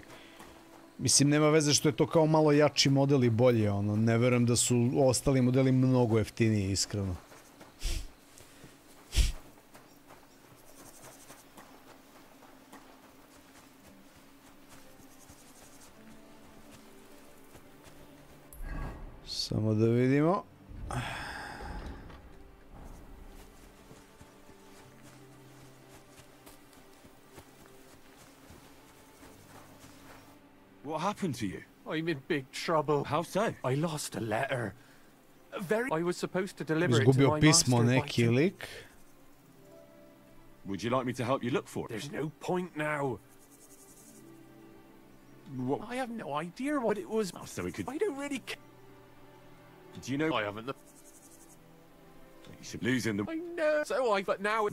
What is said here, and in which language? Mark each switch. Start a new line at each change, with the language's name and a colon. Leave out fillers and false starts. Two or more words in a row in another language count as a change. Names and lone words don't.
Serbian: Mislim, nema veze što je to kao malo jači model i bolje, ne verujem da su ostali modeli mnogo jeftiniji, iskreno. Samo da vidimo.
English: What happened to you? I'm in big trouble. How so? I lost a letter. I was supposed to deliver it to
Serbian: Izgubio
English: my
Serbian: pismo
English: master.
Serbian: neki lik.
English: Would you like me to help you look for it? There's no point now. What? I have no idea what it was. So we could... I don't really care. Do you know... I haven't the... You should lose in the... I know. But now...